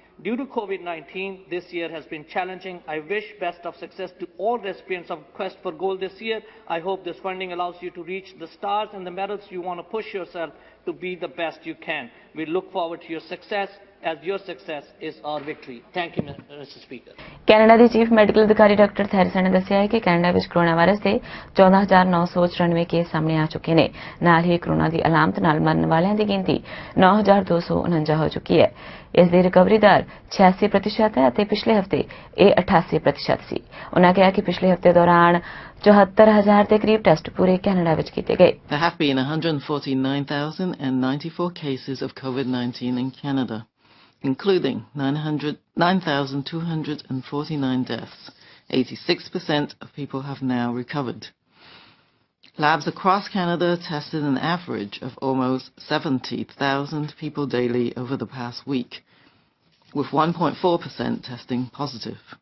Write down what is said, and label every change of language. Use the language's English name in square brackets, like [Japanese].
[English] Due to COVID-19, this year has been challenging. I wish best of success to all recipients of Quest for Gold this year. I hope this funding allows you to reach the stars and the medals you want to push yourself to be the best you can. We look forward to your success, as your success is our victory. Thank you, Mr. Speaker. [Punjabi] Canada ਦੇ chief medical ਅਧਿਕਾਰੀ doctor ਥੈਰਿਸਨ ਨੇ ਦੱਸਿਆ ਹੈ ਕਿ Canada ਵਿੱਚ corona virus ਦੇ 14,994 case ਸਾਹਮਣੇ ਆ ਚੁੱਕੇ ਨੇ। ਨਾਲ ਹੀ ਕੋਰੋਨਾ ਦੀ ਅਲਾਮਤ ਨਾਲ ਮਰਨ ਵਾਲਿਆਂ ਦੀ ਗਿਣਤੀ 9,249 ਹੋ ਚੁੱਕੀ ਹੈ। ਇਸ ਦੀ ਰਿਕਵਰੀ ਦਰ 86% ਹੈ ਅਤੇ ਪਿਛਲੇ ਹਫ਼ਤੇ ਇਹ 88% ਸੀ। ਉਨ੍ਹਾਂ ਕਿਹਾ ਕਿ ਪਿਛਲੇ ਹਫ਼ਤੇ ਦੌਰਾਨ 74,000 ਦੇ ਕਰੀਬ ਟੈਸਟ ਪੂਰੇ ਕੈਨੇਡਾ ਵਿੱਚ ਕੀਤੇ ਗਏ। [English] There have been 149,094 cases of COVID-19 in Canada, including 9,249 deaths. 86% of people have now recovered. Labs across Canada tested an average of almost 70,000 people daily over the past week, with 1.4% testing positive.